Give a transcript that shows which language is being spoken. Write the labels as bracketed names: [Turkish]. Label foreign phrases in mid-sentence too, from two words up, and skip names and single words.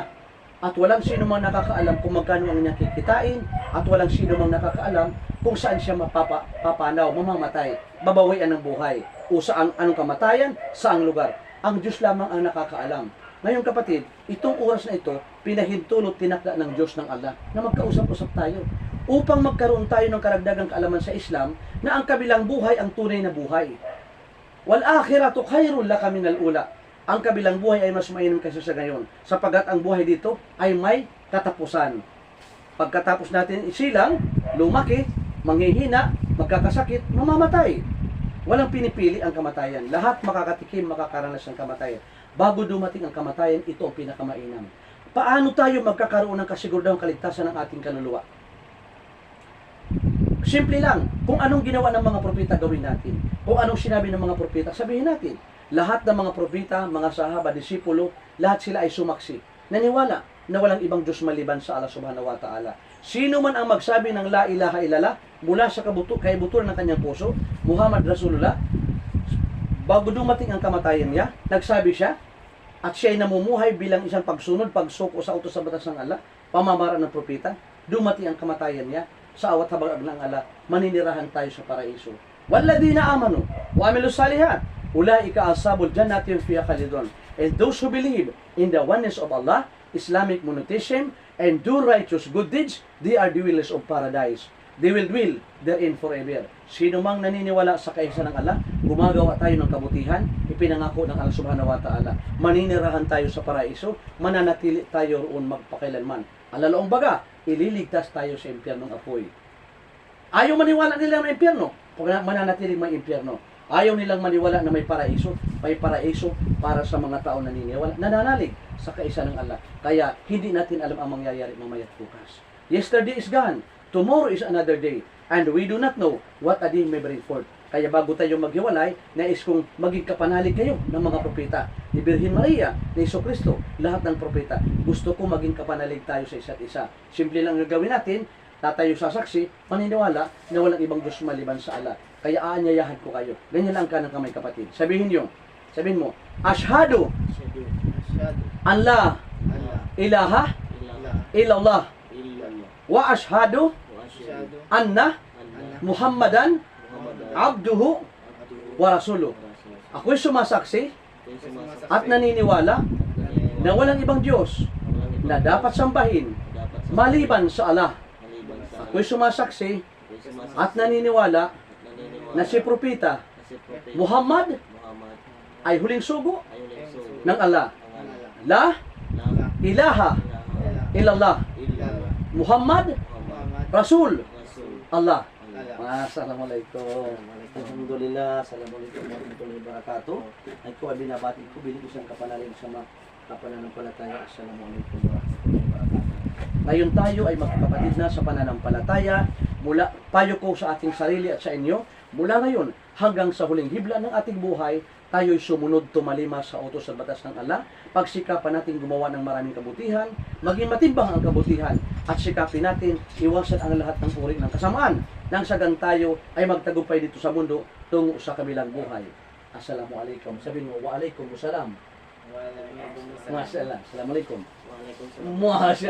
[Filipino] At walang sino mang nakakaalam kung magkano ang niyang kikitain, at walang sino mang nakakaalam kung saan siya mapapanaw, mamamatay, babawian ng buhay, o saan anong kamatayan, saang lugar. Ang Diyos lamang ang nakakaalam. Ngayon kapatid, itong oras na ito, pinahintulot tinakda ng Diyos ng Allah na magkausap-usap tayo upang magkaroon tayo ng karagdagang kaalaman sa Islam na ang kabilang buhay ang tunay na buhay. [Arabic] وللآخرة خير لك من الأولى. [Filipino] Ang kabilang buhay ay mas mainam kaysa sa ngayon, sapagkat ang buhay dito ay may katapusan. Pagkatapos natin isilang, lumaki, manghihina, magkakasakit, mamamatay. Walang pinipili ang kamatayan. Lahat makakatikim, makakaranas ng kamatayan. Bago dumating ang kamatayan, ito ang pinakamainam. Paano tayo magkakaroon ng kasiguradang kaligtasan ng ating kaluluwa? Simple lang, kung anong ginawa ng mga propeta gawin natin. Kung anong sinabi ng mga propeta, sabihin natin. Lahat ng mga propeta, mga sahaba, disipulo, lahat sila ay sumaksi. Naniwala na walang ibang Diyos maliban sa Allah [Arabic] سبحانه وتعالى. [Filipino] Sino man ang magsabi ng [Arabic] لا إله إلا الله [Filipino] mula sa kaibuturan ng kanyang puso, [Arabic] محمد رسول الله, [Filipino] bago dumating ang kamatayan niya, nagsabi siya, at siya ay namumuhay bilang isang pagsunod, pagsuko sa utos sa batas ng Allah, pamamaraan ng propeta, dumating ang kamatayan niya, sa awat habag ng Allah, maninirahan tayo sa paraiso. [Arabic] والذين آمنوا وعملوا الصالحات أولئك أصحاب الجنة هم فيها خالدون. [English] And those who believe in the oneness of Allah, Islamic monotheism, and do righteous good deeds, they are the dwellers of paradise. They will dwell therein forever. [Filipino] Sino mang naniniwala sa kaisa ng Allah, gumagawa tayo ng kabutihan, ipinangako ng Allah [Arabic] سبحانه وتعالى. [Filipino] Maninirahan tayo sa paraiso, mananatili tayo roon magpakailanman. Alalaong baga, ililigtas tayo sa impyernong apoy. Ayaw maniwala nila ng impyerno, mananatiling may impyerno. Ayaw nilang maniwala na may paraiso para sa mga tao na naniniwala, nananalig sa kaisa ng Allah. Kaya hindi natin alam ang mangyayari mamayat bukas. [English] Yesterday is gone, tomorrow is another day, and we do not know what a day may bring forth. [Filipino] Kaya bago tayo maghiwalay, nais kong maging kapanalig kayo ng mga propeta, ni Birhen Maria, ni Jesucristo, lahat ng propeta. Gusto ko maging kapanalig tayo sa isa't isa. Simple lang ang gawin natin, tatayo sa saksi, maniniwala na walang ibang Diyos maliban sa Allah. Kaya aanyayahan ko kayo. Ganyan lang ka ng kamay kapatid. Sabihin mo, [Arabic] أشهد أن لا إله إلا الله وأشهد أن محمدا عبده ورسوله. [Filipino] Ako'y sumasaksi at naniniwala na walang ibang Diyos na dapat sambahin maliban sa Allah. Ako'y sumasaksi at naniniwala na si Propeta Muhammad ay huling sugo ng Allah. [Arabic] لا إله إلا الله محمد رسول الله. السلام عليكم. الحمد لله. السلام عليكم ورحمة الله وبركاته. [Filipino] Ay ko ay binabati ko bilang isang kapanalig sa mga kapananampalataya. [Arabic] السلام عليكم ورحمة الله وبركاته. [Filipino] Ngayon tayo ay magkakapatid na sa pananampalataya. Mula payo ko sa ating sarili at sa inyo, mula ngayon hanggang sa huling hibla ng ating buhay, tayo'y sumunod tumalima sa utos at batas ng Allah. Pagsikapan natin gumawa ng maraming kabutihan, maging matimbang ang kabutihan, at sikapin natin iwasan ang lahat ng uri ng kasamaan nang sagang tayo ay magtagumpay dito sa mundo tungo sa kabilang buhay. [Arabic] السلام عليكم. [Filipino] Sabihin mo, [Arabic] وعليكم السلام. السلام عليكم. وعليكم السلام.